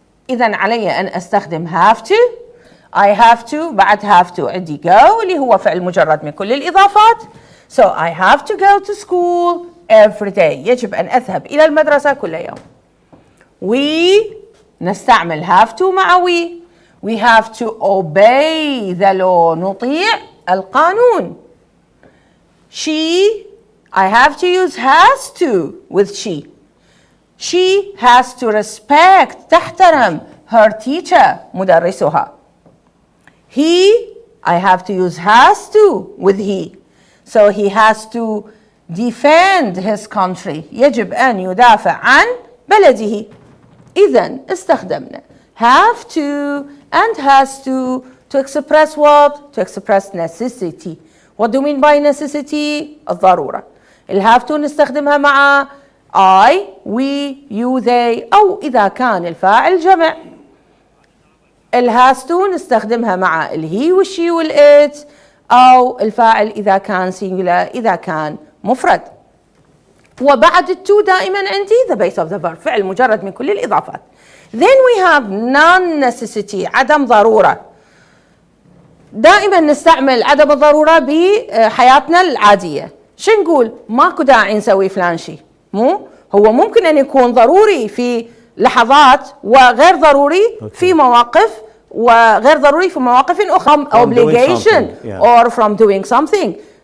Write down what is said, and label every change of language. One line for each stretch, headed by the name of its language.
Arabic: إذن علي أن أستخدم have to. I have to بعد have to عندي go اللي هو فعل مجرد من كل الإضافات.
English: So I have to go to school every day.
Arabic: يجب أن أذهب إلى المدرسة كل يوم.
English: We
Arabic: نستعمل
English: have to مع we. We have to obey the law.
Arabic: نطيع القانون.
English: She, I have to use has to with she. She has to respect
Arabic: تحترم
English: her teacher
Arabic: مدرسها.
English: He, I have to use has to with he. So he has to defend his country.
Arabic: يجب أن يدافع عن بلده. إذن استخدمنا
English: have to and has to express what? To express necessity. What do you mean by necessity?
Arabic: الضرورة. have to نستخدمها مع I, we, you, they أو إذا كان الفاعل جمع. has to نستخدمها مع he والشي والit أو الفاعل إذا كان singular إذا كان مفرد. وبعد التو دائما عندي
English: the base of the verb
Arabic: فعل مجرد من كل الإضافات.
English: Then we have non-necessity
Arabic: عدم ضرورة. دائما نستعمل عدم الضرورة بحياتنا العادية. شو نقول؟ ماكو داعي نسوي فلان شيء. مو هو ممكن أن يكون ضروري في لحظات وغير ضروري في مواقف وغير ضروري في مواقف أخرى.
English: obligation or from doing something.